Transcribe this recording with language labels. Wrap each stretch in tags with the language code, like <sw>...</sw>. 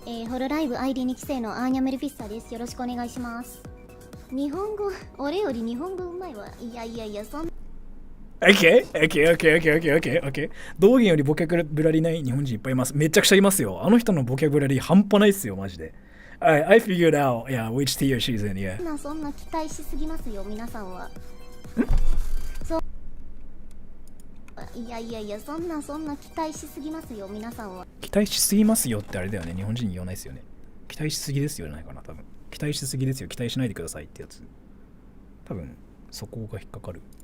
<ja>ホロライブ ID2 期生のアーニャメルフィッサです。よろしくお願いします。日本語、俺より日本語うまいわ。いや、そんな。</ja> <en>Okay.</en> <ja>道元よりボキャブラリーない日本人いっぱいいます。めちゃくちゃいますよ。あの人のボキャブラリー半端ないっすよ、マジで。</ja> <en>I figured out, yeah, which tier she's in, yeah.</en> <ja>そんな期待しすぎますよ、皆さんは。いや、そんな期待しすぎますよ、皆さんは。期待しすぎますよってあれだよね、日本人に言わないですよね。期待しすぎですよじゃないかな、多分。期待しすぎですよ、期待しないでくださいってやつ。多分、そこが引っかかる。</ja>